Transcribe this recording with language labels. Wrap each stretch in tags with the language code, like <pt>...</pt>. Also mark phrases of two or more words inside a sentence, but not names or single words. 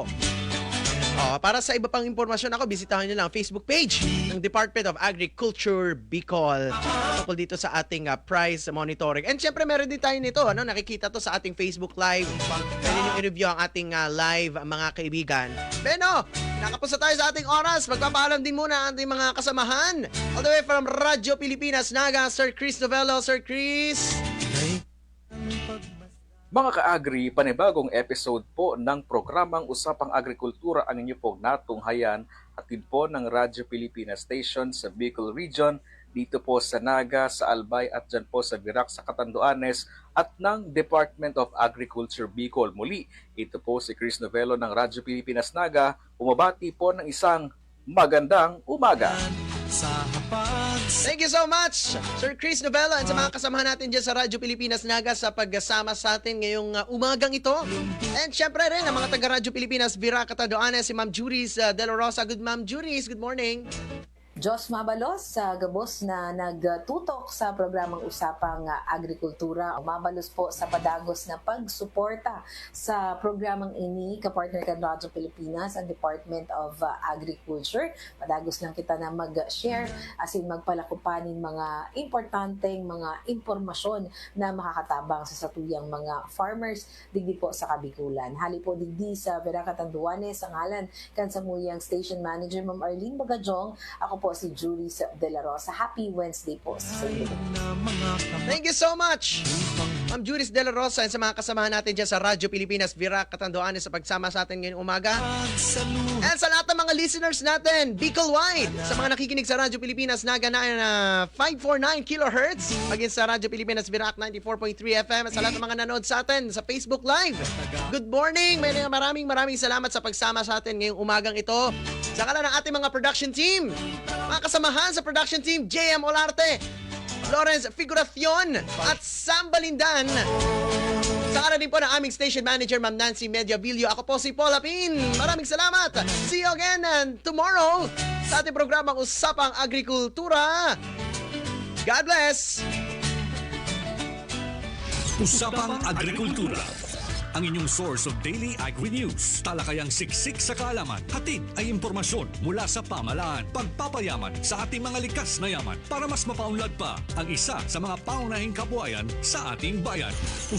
<tl>Para sa iba pang impormasyon ako, bisitahin nyo lang ang Facebook page ng Department of Agriculture Bicol tungkol dito sa ating price monitoring. And syempre meron din tayo nito, nakikita to sa ating Facebook Live. Pwede nyo i-review ang ating live, mga kaibigan. Pero, nakapos na tayo sa ating oras. Magpapaalam din muna ang ating mga kasamahan.</tl> <en>All the way from Radyo Pilipinas, Naga, Sir Chris Novello. Sir Chris!</en> <tl>Mga ka-agri, panibagong episode po ng programang Usapang Agrikultura ang inyo pong natunghayan hatid po ng Radyo Pilipinas Station sa Bicol Region, dito po sa Naga, sa Albay at dyan po sa Virac sa Catanduanes at ng Department of Agriculture Bicol. Muli, ito po si Chris Novello ng Radyo Pilipinas Naga, umabati po ng isang magandang umaga. sa hapag sa</tl> <en>Thank you so much,</en> <tl>Sir Chris Novella, and sa mga kasamahan natin dyan sa Radyo Pilipinas Naga sa pagsama sa atin ngayong umagang ito. And syempre rin, ang mga taga-Radyo Pilipinas, Vira Catanduanes, si Ma'am Juris De La Rosa.</tl> <en>Good Ma'am Juris, good morning.</en> <bik>Diyos Mabalos sa gabos na nagtutok sa programang Usapang Agrikultura. Mabalos po sa padagos na pagsuporta sa programang ini, kapartner kan Radyo Pilipinas ang Department of Agriculture. Padagos lang kita na mag-share asin magpalakupanin mga importanteng mga impormasyon na makakatabang sa satuyang mga farmers digdi po sa Kabikulan. Hali po digdi sa Vera Catanduanes ang ngalan kan samuyang Station Manager Ma'am Arlene Bagajong. Ako po si Juris De La Rosa.</bik> <en>Happy Wednesday</en> <tl>po sa inyo.</tl> <en>Thank you so much, Ma'am Juris De La Rosa,</en> <tl>and sa mga kasamahan natin dyan sa Radyo Pilipinas, Vira Catanduanes, sa pagsama sa atin ngayong umaga. And sa lahat ng mga listeners natin, Bicol-wide, sa mga nakikinig sa Radyo Pilipinas, Naga na 549 kHz, maging sa Radyo Pilipinas, Virac 94.3 FM, at sa lahat ng mga nanood sa atin sa Facebook Live.</tl> <en>Good morning!</en> <tl>Maraming salamat sa pagsama sa atin ngayong umagang ito. Sa kalan ng ating mga</tl> <en>production team,</en> <tl>mga kasamahan sa</tl> <en>production team,</en> <tl>JM Olarte, Lawrence Figuracion, at Sam Balindan. Sa kalan din po ng aming station manager, Ma'am Nancy Mediavillo. Ako po si Paul Apin. Maraming salamat.</tl> <en>See you again and tomorrow sa ating programang Usapang Agrikultura. God bless!</en> <tl>Usapang Agrikultura, ang inyong</tl> <en>source of daily agri-news.</en> <tl>Talakayang siksik sa kaalaman, hatid ay impormasyon mula sa pamahalaan, pagpapayaman sa ating mga likas na yaman para mas mapaunlad pa ang isa sa mga paunahing kabuhayan sa ating bayan.</tl>